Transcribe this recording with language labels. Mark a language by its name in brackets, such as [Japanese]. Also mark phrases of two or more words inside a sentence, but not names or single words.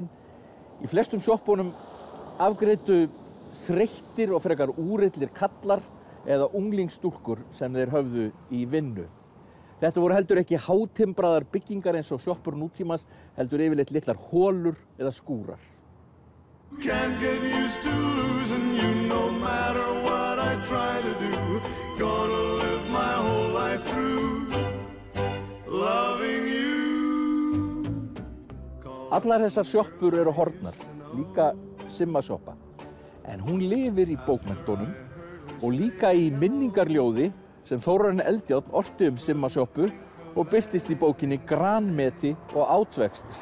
[Icelandic] Í flestum sjoppunum afgreiddu þreyttir og frekar úrillir kallar eða unglingsstúlkur sem þeir höfðu í vinnu. Þetta voru heldur ekki hátimbraðar byggingar eins og sjoppur nútímans, heldur yfirleitt litlar holur eða skúrar. [English] Can't get used to losing you no matter what I try to do. Gonna live my whole life through loving you. [Icelandic] Allar þessar sjoppur eru horfnar, líka Simma-sjoppa. En hún lifir í bókmenntunum og líka í minningarljóði sem Þórarinn Eldjárn orti Simma-sjoppu og birtist í bókinni Granmeti og átvextir.